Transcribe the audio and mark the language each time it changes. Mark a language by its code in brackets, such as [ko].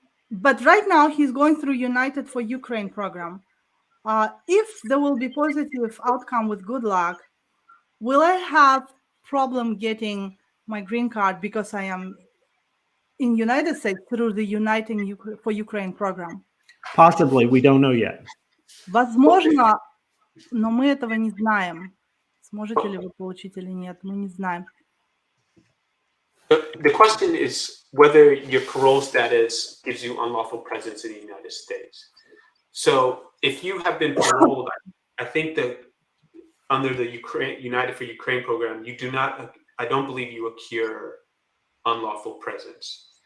[en] But right now he's going through United for Ukraine program. If there will be positive outcome with good luck, will I have problem getting my green card because I am in United States through the Uniting for Ukraine program? Possibly, we don't know yet. [ru] Возможно, но мы этого не знаем. Сможете ли вы получить или нет, мы не знаем. [en] The question is whether your parole status gives you unlawful presence in the United States. So if you have been paroled, I think that under the United for Ukraine program, you do not, I don't believe you accrue unlawful presence.